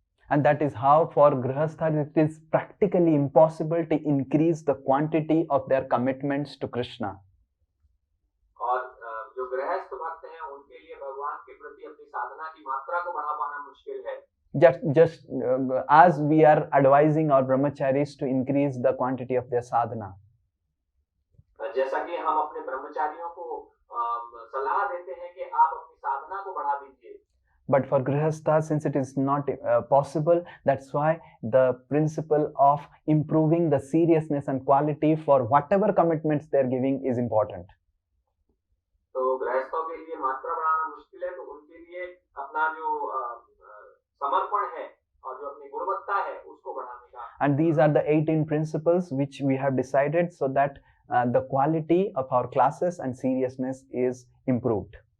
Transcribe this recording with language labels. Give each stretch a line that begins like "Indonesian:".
English: And that is how for grihasthas it is practically impossible to increase the quantity of their commitments to Krishna.
Hindi: और जो गृहस्थ भक्त हैं उनके लिए भगवान के प्रति अपनी साधना की मात्रा को बढ़ा पाना मुश्किल है।
English: Just as we are advising our brahmacharis to increase the quantity of their sadhana.
Hindi: जैसा कि हम अपने ब्रह्मचारियों को सलाह देते हैं कि आप अपनी साधना को बढ़ा दीजिए।
English: But for grihasthas, since it is not possible, that's why the principle of improving the seriousness and quality for whatever commitments they are giving is important.
Hindi: तो गृहस्थों के लिए मात्रा बढ़ाना मुश्किल है तो उनके लिए अपना जो समर्पण है और जो अपनी गुणवत्ता है उसको बढ़ाने का।
English: And these are the 18 principles which we have decided so that the quality of our classes and seriousness is improved.